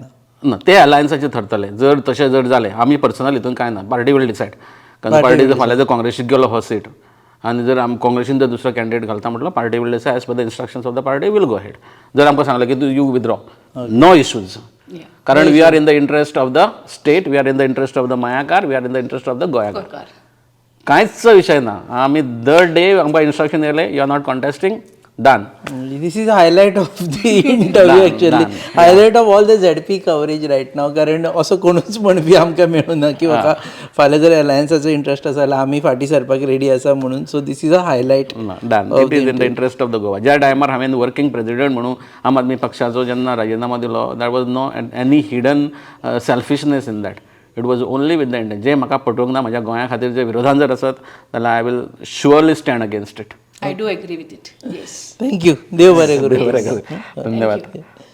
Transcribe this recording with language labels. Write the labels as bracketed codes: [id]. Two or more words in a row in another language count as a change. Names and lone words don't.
[kok] ना, ते अलायन्साचेर ठरतले. जर तशें जर जालें, आमी पर्सनल हितून कांय ना, [en] party will decide. [kok] कारण पार्टी जर फाल्यां जर काँग्रेसीक गेलो हो सीट आनी जर काँग्रेसीन जर दुसरो कॅन्डिडेट घालता म्हटल्यार [en] party will decide as per the instructions of the party will go ahead. [kok] जर आमकां सांगलें की [en] you withdraw, no issues. कारण we are in the interest of the state, we are in the interest of the Mayakar, we are in the interest of the Goenkar. [kok] कांयच विशय ना. आमी दर डे आमकां इन्स्ट्रक्शन येयलें, [en] you are not contesting, done. This is highlight of the interview actually. Highlight of all the ZP coverage right now. [kok] कारण असो कोणूच म्हणपी आमकां मेळूना की म्हाका फाल्यां जर अलायन्साचो इंट्रस्ट आसा जाल्यार आमी फाटीं सरपाक रेडी आसा म्हणून. [en] so this is a highlight. डन. it is in the interest of the Goa. [kok] ज्या टायमार हांवें [en] working president [kok] म्हणून आम आदमी पक्षाचो जेन्ना राजिनामा दिलो, [en] that was no any hidden selfishness in that. it was only with the intention. [kok] जे म्हाका पटोवंक ना, म्हज्या गोंया खातीर जे विरोधान जर आसत जाल्यार [en] I will surely stand against it. I do agree with it. Yes. [kok] थँक्यू. देव बरें करूं. धन्यवाद.